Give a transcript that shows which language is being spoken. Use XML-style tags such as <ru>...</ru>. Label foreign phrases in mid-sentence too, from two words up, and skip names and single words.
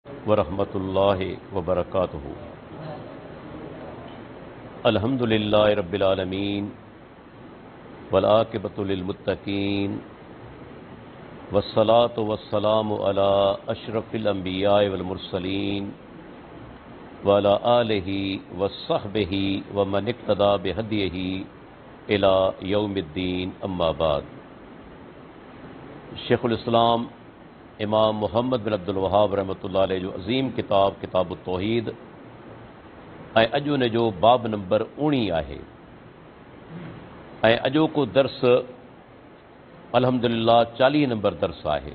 <ar>ورحمة الله وبركاته. الحمد لله رب العالمين والعاقبة للمتقين والصلاة والسلام على أشرف الأنبياء والمرسلين وعلى آله وصحبه ومن اقتدى بهديه إلى يوم الدين، أما بعد.</ar> <sd>शेखुल इस्लाम इमाम मोहम्मद बिन अब्दुल वहाब</sd> <ar>رحمة الله عليه</ar> <sd>जो अज़ीम किताब किताबुत तौहीद ऐं अॼु उन जो बाब नंबर 19 आहे ऐं अॼो को दर्स अल्हम्दुलिल्लाह 40 नंबर दर्स आहे।</sd>